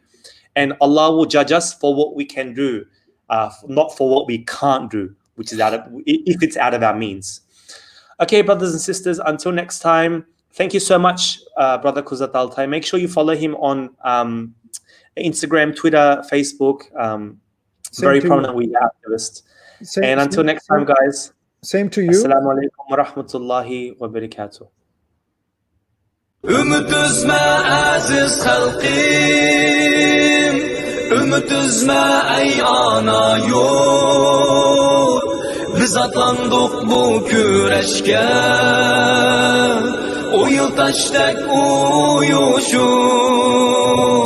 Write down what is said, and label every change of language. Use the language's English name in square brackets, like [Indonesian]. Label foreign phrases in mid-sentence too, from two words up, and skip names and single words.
[English] And Allah will judge us for what we can do, not for what we can't do, which is if it's out of our means. Okay, brothers and sisters, until next time, thank you so much, Brother Kuzzat Altay. Make sure you follow him on Instagram, Twitter, Facebook. Very prominent Uyghur activist. And until next time, guys. Same to you. [Arabic] Assalamu alaikum wa rahmatullahi wa barakatuh. [Uyghur] Ümit üzme aziz halqim, ümit üzme ey ana yurt. Biz atlandık bu küreşke, o yıl taştak uyuşup.